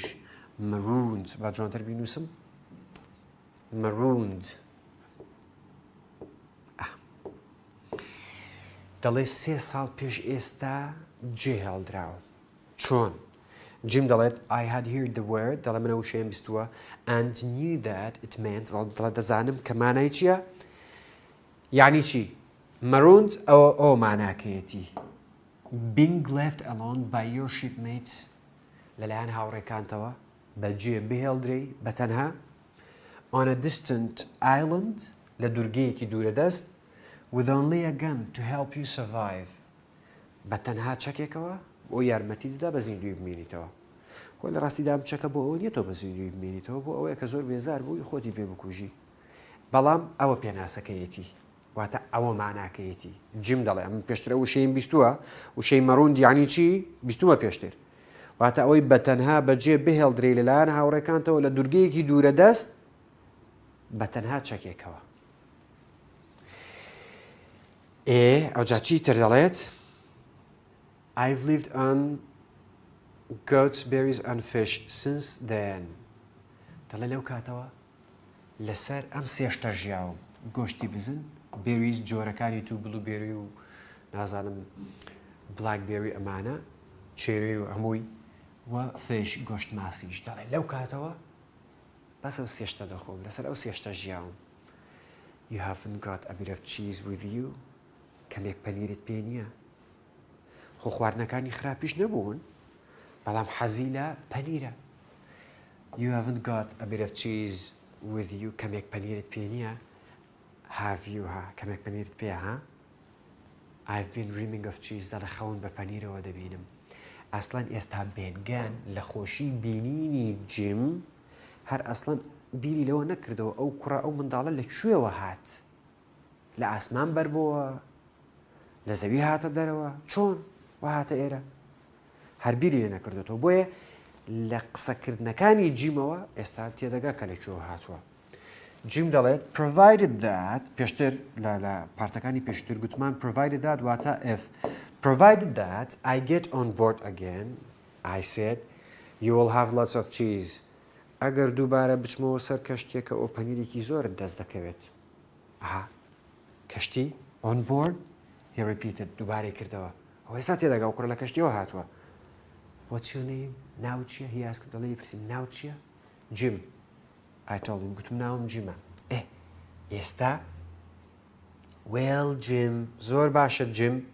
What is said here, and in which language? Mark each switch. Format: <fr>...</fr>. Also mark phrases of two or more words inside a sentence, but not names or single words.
<ckb>Marooned. با جوانتر بینووسم. Marooned. دەڵێ 3 ساڵ پێش ئێستا جێهێڵدراوە. چۆن؟ جیم دەڵێت</ckb> <en>I had heard the word</en> <ckb>دەڵێ منە وشەیەم بیستووە</ckb> <en>and knew that it meant</en> <ckb>دەڵێ دەزانم کە مانای چییە؟ یعنی چی؟ Marooned ئەو ماناکەیەتی.</ckb> <en>Being left alone by your shipmates</en> <ckb>لەلایەن هاوڕێکانتەوە بەجێ بهێڵدرەی بەتەنها</ckb> <en>on a distant island</en> <ckb>لە دوورگەیەکی دوورەدەست</ckb> <en>with only a gun to help you survive.</en> <ckb>بەتەنها چەکێکەوە بۆ یارمەتی دەدا بە زیندوی بمێنیتەوە. خۆ لە ڕاستیدا ئەم چەکە بۆ ئەوە نیە تۆ بە زیندوی بمێنیتەوە بۆ ئەوەیە کە زۆر بێزار بووی خۆتی پێ بکوژی. بەڵام ئەوە پێناسەکەیەتی واتە ئەوە ماناکەیەتی. جیم دەڵێ ئەم پێشترە وشەیم بیستووە وشەی مەڕوند یعنی چی؟ بیستووە پێشتر. واتە ئەوەی بەتەنها بەجێ بهێڵدرێ لەلایەن هاوڕێکانتەوە لە دوورگەیەکی دوورەدەست بەتەنها چەکێکەوە. ئەو جا چی تر دەڵێت؟</ckb> <en>I've lived on goats, berries and fish since then.</en> <ckb>دەڵێ لەو کاتەوە لەسەر ئەم سێشتە ژیاوم. گۆشتی بزن، بێریز جۆرەکانی تو بلوبێری و نازانم بلاکبێری ئەمانە، چێری و هەمووی و فێش گۆشت ماسیش. دەڵێ لەو کاتەوە بەس ئەو سێشتە دەخۆم لەسەر ئەو سێشتە ژیاوم.</ckb> <en>You haven't got a bit of cheese with you.</en> <ckb>کەمێک پەنیرت پێ نییە. خۆ خواردنەکانی خراپیش نەبوون بەڵام حەزی لە پەنیرە.</ckb> <en>You haven't got a bit of cheese with you.</en> <ckb>کەمێک پەنیرت پێ نییە.</ckb> <en>Have you</en> <ckb>ها کەمێک پەنیرت پێ ها؟</ckb> <en>I've been dreaming of cheese.</en> <ckb>دەڵێ خەون بە پەنیرەوە دەبینم. ئەسڵەن ئێستا بێن گەن لە خۆشی بینینی جیم هەر ئەسڵەن بیری لەوە نەکردەوە ئەو کوڕە ئەو منداڵە لەکوێوە هات؟ لە ئاسمان بەربەوە؟ لە زەوی هاتە دەرەوە؟ چۆن وا هاتە ئێرە؟ هەر بیری لێ نەکردێتەوە. بۆیە لە قسەکردنەکانی جیمەوە ئێستا تێدەگا کە لەکوێوە هاتووە. جیم دەڵێت</ckb> <en>provided that</en> <ckb>پێشتر لە پارتەکانی پێشتر گوتمان</ckb> <en>provided that</en> <ckb>واتە</ckb> <en>if provided that I get on board again I said you will have lots of cheese.</en> <ckb>ئەگەر دووبارە بچمەوە سەر کەشتێکە ئەو پەنیرێکی زۆرت دەست دەکەوێت.</ckb> <en>کەشتی on board he repeated</en> <ckb>دووبارەی کردەوە. ئەو ئێستا تێدەگا و کوڕە لە کەشتیەوە هاتووە.</ckb> <en>What's your name؟</en> <ckb>ناو چییە؟ هی ئاسکت دەڵێ پرسیم ناو چییە؟ جیم.</ckb> <en>I told him</en> <ckb>گوتم ناوم جیمە. ئێستا well Jim زۆر باشە جیم.</ckb>